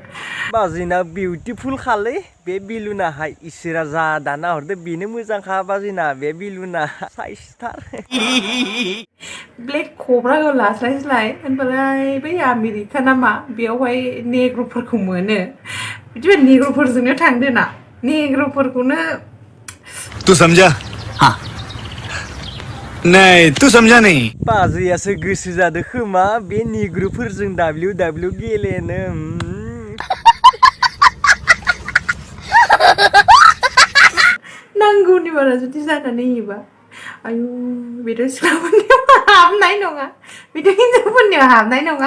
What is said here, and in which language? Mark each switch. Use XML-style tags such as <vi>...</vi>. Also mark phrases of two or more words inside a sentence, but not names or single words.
<brx>बाजैना बिउटिफुल खालै बे बिलुनाहाय इसोरा जा दाना हरदो बेनो मोजांखा बाजैना बे बिलुना साइसथार ब्लेक कब्राखौ लास्लाय होनबालाय बै आमेरिका नामा बेयावहाय नेग्र'फोरखौ मोनो बिदिबा नेग्र'फोरजोंनो थांदो ना नेग्र'फोरखौनो</brx> <hi>तू समझा हाँ नहीं तू समझा नहीं</hi> <brx>बाजैयासो गोसो जादो खोमा बे निग्रुफोरजों WW गेलेनो नांगौनि बारा जुदि जानानै होयोबा आयु बेथ' सिख्लाफोरनियाव हाबनाय नङा बेथ' हिनजावफोरनियाव हाबनाय नङा</brx>